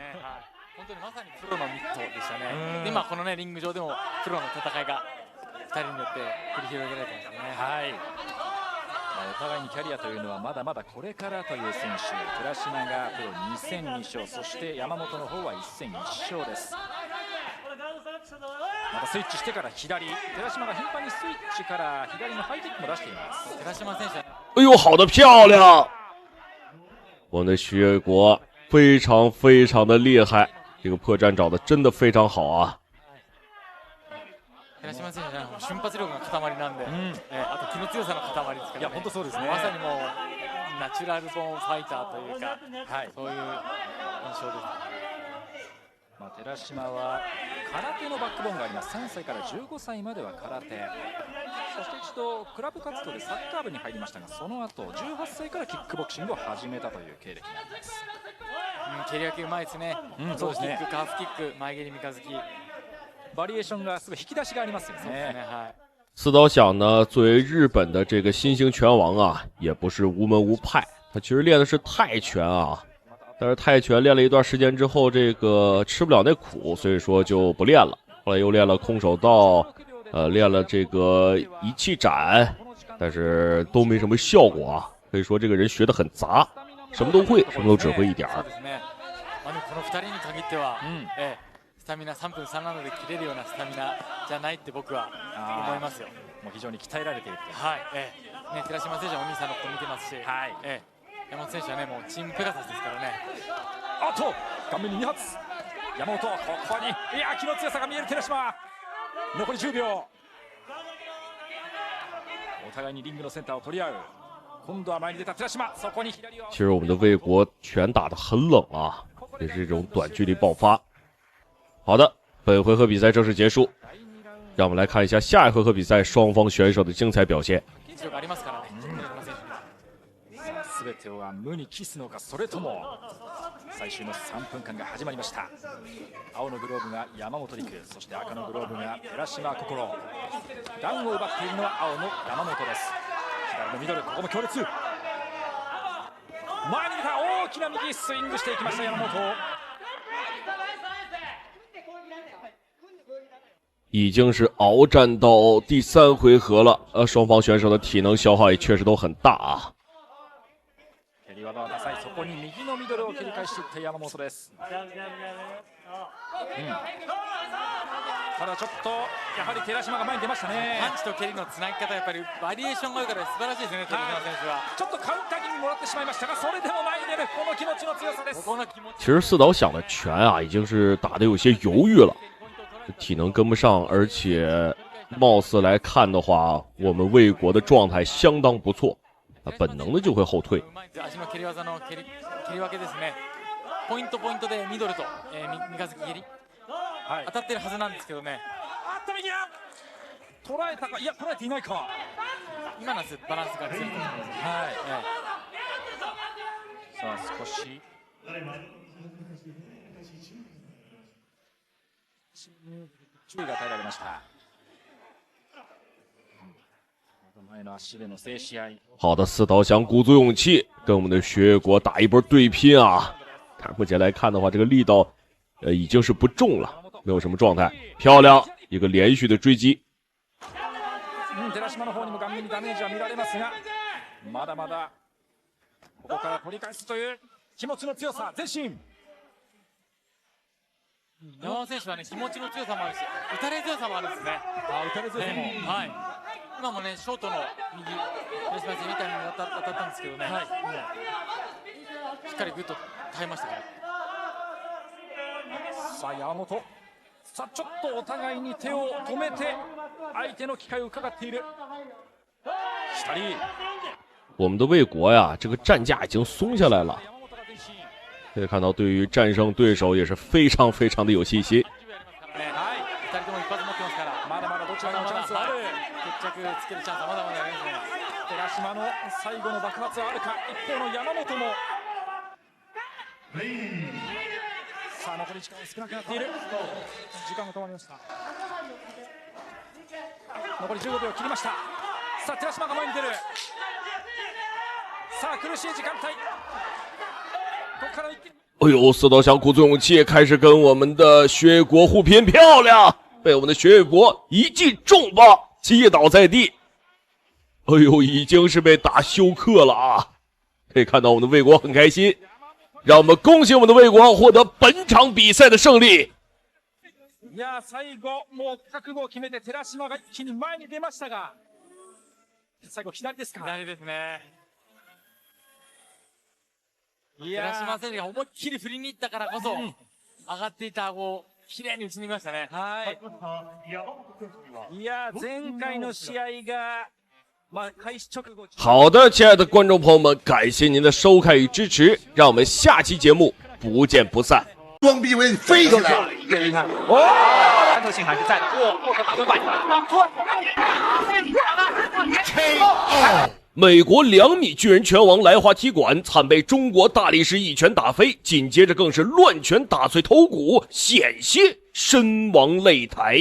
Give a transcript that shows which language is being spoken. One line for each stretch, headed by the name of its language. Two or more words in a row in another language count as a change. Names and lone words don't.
Japanese: 今このねリング上でもプロの戦いが2人によって繰り広げられてますね。はい。お互いにキャリアというのはまだまだこれからという選手。寺島がプロ2戦2勝、そして山本の方は1戦1勝です。またスイッチしてから左。寺島が頻繁にスイッチから左のハイキックも出しています。寺島選手。
Chinese: 哎呦，好的漂亮！我们的学业国非常非常的厉害。这个破绽找的真的非常好啊！
Japanese: 寺島選手は瞬発力の塊なんで、あと気の強さの塊ですからね。いや本当そうですね。まさにもうナチュラルボーンファイターというか、そういう印象です。まあ寺島は空手のバックボーンがあります。3歳から15歳までは空手。そして一度クラブ活動でサッカー部に入りましたが、その後18歳からキックボクシングを始めたという経歴があります。蹴り分けうまいですね。そうですね。キック、カーフキック、前蹴り三日月。バリエーションがすごい引き出しがありますよね。
Chinese: 四岛响呢，作为日本的这个新兴拳王啊，也不是无门无派，他其实练的是泰拳啊。但是泰拳练了一段时间之后，这个吃不了那苦，所以说就不练了。后来又练了空手道，练了这个一气斩，但是都没什么效果啊。可以说这个人学得很杂。什么都会，什么都只会一点儿。
Japanese: この2人に限っては、スタミナ3分3ラウンドで切れるようなスタミナじゃないって僕は思いますよ。もう非常に鍛えられていると。はい。ね、寺島選手はお兄さんのこと見てますし、はい。山本選手はね、もうチームペガサスですからね。あと顔面に2発。山本ここに気の強さが見える寺島。残り10秒。お互いにリングのセンターを取り合う。今度は前に出た寺島，そこに左を。
Chinese: 其实我们的魏国拳打得很冷啊，也是这种短距离爆发。好的，本回合比赛正式结束，让我们来看一下下一回合比赛双方选手的精彩表现。
Japanese: 全ては無に帰すのか、それとも最終の3分間が始まりました。青のグローブが山本陸、そして赤のグローブが寺島心。ダウンを奪っているのは青の山本です。左のミドル、ここも強烈。前に出た大きな右スイングしていきました山本。
Chinese: 已经是鏖战到第3回合了，双方选手的体能消耗也确实都很大啊。
Japanese: 蹴り技はダサい、そこに右のミドルを切り返していった山本です。ただちょっとやはり寺島が前に出ましたね。パンチと蹴りのつなぎ方、やっぱりバリエーションがあるから素晴らしいですね、寺島選手は。ちょっとカウンター気味もらってしまいましたが、それでも前に出るこの気持ちの強さです。
Chinese: 其实四岛想的拳啊，已经是打得有些犹豫了，体能跟不上，而且貌似来看的话，我们魏国的状态相当不错，本能的就会后退。
Japanese: 足の蹴り技の蹴り分けですね。ポイントでミドルと、三日月蹴り、当たってるはずなんですけどね。右や捉えたか、いや捉えていないか。今のバランスがずれてると思います。さあ少し注意が与えられました。前の足での静止合い。
Chinese: 好的，四岛想鼓足勇气跟我们的学月国打一波对拼啊！但目前来看的话，这个力道已经是不重了，没有什么状态。漂亮，一个连续的追击。
Japanese: 寺島の方にも顔面にダメージは見られますが、まだまだここから取り返すという気持ちの強さ、前進。山本選手はね、気持ちの強さもあるし、打たれ強さもあるんですね。打たれ強さも。はい。今もね、ショートの右、寺島選手みたいに当たったんですけどね。しっかりグッと耐えましたから。さあ山本、さあちょっとお互いに手を止めて相手の機会を伺っている。左。
Chinese: 我们的魏国呀，这个战架已经松下来了。可以看到，对于战胜对手也是非常非常的有信心。
Japanese: まだまだどちらのチャンスはある。決着つけるチャンスはまだまだありますね。寺島の最後の爆発はあるか。一方の山本も。さあ残り時間が少なくなっている。時間が止まりました。残り15秒切りました。さあ寺島が前に出る。さあ苦しい時間帯。
Chinese: 哎呦，四岛想鼓足勇气，开始跟我们的学月国互拼，漂亮！被我们的学月国一记重磅击倒在地。哎呦，已经是被打休克了啊！可以看到我们的魏国很开心，让我们恭喜我们的魏国获得本场比赛的胜利。
Japanese: いや最後もう覚悟を決めて寺島が一気に前に出ましたが、最後左ですか。左ですね。寺島選手が思いっきり振りに行ったからこそ、上がっていた顎をきれいに打ち抜きましたね。はい。いや前回の試合が開始直後。
Chinese: 好的，亲爱的观众朋友们，感谢您的收看与支持，让我们下期节目不见不散。装逼为飞起来！穿透性还是在的。过河打蹲板。美国2米巨人拳王来华踢馆惨被中国大力士一拳打飞，紧接着更是乱拳打碎头骨，险些身亡擂台。